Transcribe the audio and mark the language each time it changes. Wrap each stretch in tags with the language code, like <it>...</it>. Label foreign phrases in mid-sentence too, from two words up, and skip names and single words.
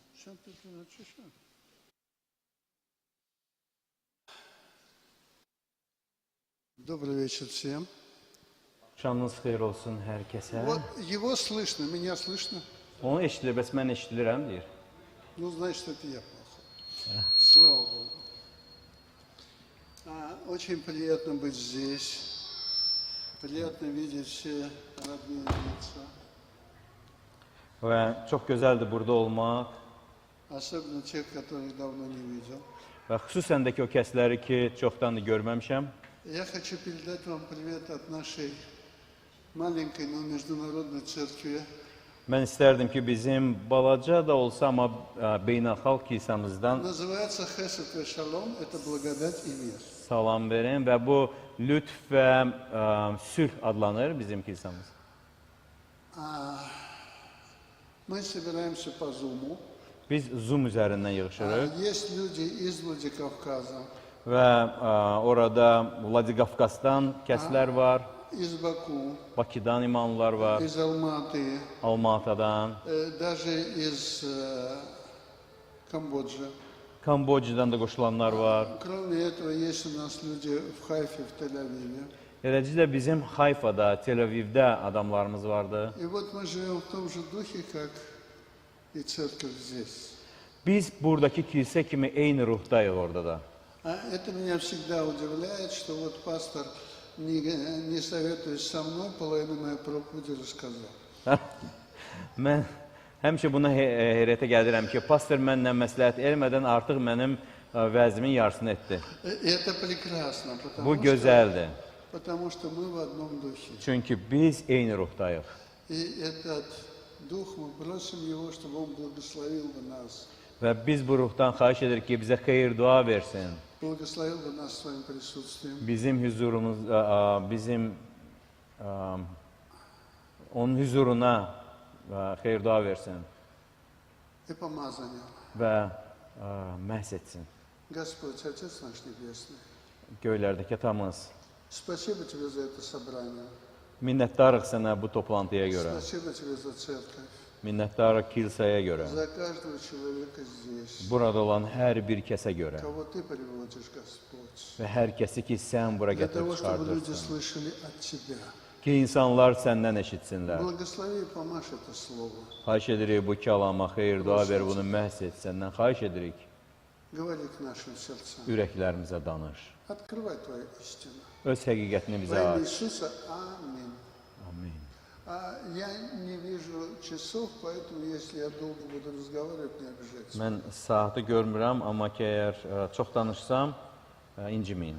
<ru>Добрый вечер всем.</ru> <az>Şanınız xeyir olsun hər kəsə.</az> <ru>Вот его слышно, меня слышно?</ru> <az>Onu eşidir, bəs mən eşidirəm, deyir.</az> <ru>Ну, значит, это я плохо. Слава Богу. Очень приятно быть здесь. Приятно видеть все родные лица.</ru> <az>Və çox gözəldir burada olmaq.</az> <ru>Особенно тех, которых давно не видел.</ru> <az>Və xüsusən də ki, o kəsləri ki, çoxdandır görməmişəm.</az> <ru>Я хочу передать вам привет от нашей маленькой, но международной церкви.</ru> <az>Mən istərdim ki, bizim balaca da olsa, amma beynəlxalq kilsəmizdən</az> <ru>Называется Хесед и Шалом. Это благодать и мир.</ru> <az>salam verin və bu lütf və sülh adlanır bizim kilsəmiz.</az> <ru>Мы собираемся по Zoom.</ru> <az>Biz Zoom üzərindən yığışırıq</az> <ru>Есть люди из Владикавказа,</ru> <az>və orada Vladikavkazdan kəslər var,</az> <ru>из Баку,</ru> <az>Bakıdan imanlılar var,</az> <ru>из Алматы,</ru> <az>Almatıdan,</az> <ru>даже из Камбоджи.</ru> <az>Kambodjadan da qoşulanlar var.</az> <ru>Кроме этого, есть у нас люди в Хайфе, в Тель-Авиве.</ru> <az>Eləcə də bizim Hayfada, Tel-Avivdə adamlarımız vardı.</az> <ru>И вот мы живем в том же духе, как и церковь здесь.</ru> <az>Biz buradakı kilsə kimi eyni ruhdayıq orada da.</az> <ru>Это меня всегда удивляет, что вот пастор, не советуясь со мной, половину моей проповеди рассказал.</ru> <az>Mən həmişə buna heyrətə gəlirəm ki, pastor mənlə məsləhət eləmədən artıq mənim vəzimin yarısını etdi.</az> <ru>Это прекрасно,</ru> <az>Bu gözəldir.</az> <ru>потому что мы в одном духе.</ru> <az>Çünki biz eyni ruhdayıq.</az> <ru>И этот дух, мы просим его, чтобы он благословил бы нас.</ru> <az>Və biz bu ruhdan xahiş edirik ki, bizə xeyir dua versin.</az> <ru>Благословил бы нас своим присутствием.</ru> <az>Bizim huzurumuz, onun huzuruna xeyir dua versin</az> <ru>И помазание.</ru> <az>və məhz etsin.</az> <ru>Господь, Отец наш Небесный,</ru> <az>Göylərdəki atamız,</az> <ru>спасибо тебе за это собрание.</ru> <az>minnətdarıq sənə bu toplantıya görə,</az> <ru>Спасибо тебе за церковь,</ru> <az>minnətdarıq kilsəyə görə,</az> <ru>за каждого человека здесь,</ru> <az>burada olan hər bir kəsə görə</az> <ru>кого ты приводишь, Господь.</ru> <az>və hər kəsi ki, sən bura</az> <ru>Для того,</ru> <az>gətirib</az> <ru>чтобы люди</ru> <az>çıxardırsan,</az> <ru>слышали от тебя.</ru> <az>ki, insanlar səndən eşitsinlər.</az> <ru>Благослови и помажь это слово.</ru> <az>Xahiş edirik bu kəlama xeyir dua ver, bunu məhz et, səndən xahiş edirik,</az> <ru>Говори к нашим сердцам.</ru> <az>ürəklərimizə danış.</az> <ru>Открывай твою истину.</ru> <az>Öz həqiqətini</az> <ru>Во</ru> <az>bizə</az> <ru>имя</ru> <az>aç.</az> <ru>Иисуса. Аминь.</ru> <az>Amin.</az> <ru>Я не вижу часов, поэтому если я долго буду разговаривать, не обижайтесь.</ru> <az>Mən saatı görmürəm, amma ki, əgər çox danışsam, inciməyin.</az>